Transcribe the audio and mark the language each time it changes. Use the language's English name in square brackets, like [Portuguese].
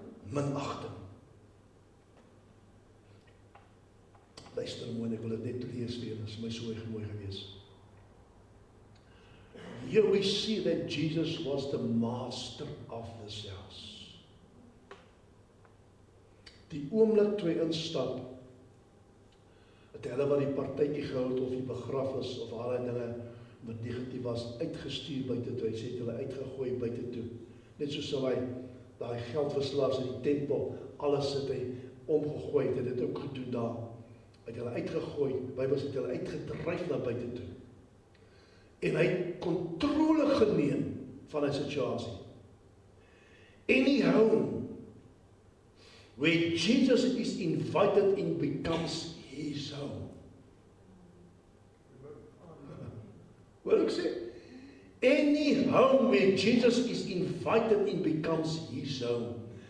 [Afrikaans] Minagting. Luister mooi, ek wil dit net lees weer, dit is my so mooi gewees. [English] Here we see that Jesus was the master of this house. [Afrikaans] Die oomblik toe hy instap, het hulle wat die partytjie gehou het, of die begrafnis, of allerlei dinge wat negatief was, uitgestuur buite toe, hy sê het hulle uitgegooi buite toe. Net soos hy, daai geldverslaafs in die tempel, alles het hy omgegooi, het dit ook gedoen daar. Hy het hulle uitgegooi, Bybel sê het hulle uitgedryf na buite toe. En hy het kontrole geneem van die situasie. [English] Any home where Jesus is invited in becomes his home. [Afrikaans] Wat ek sê? [English] Any home where Jesus is invited in becomes his home.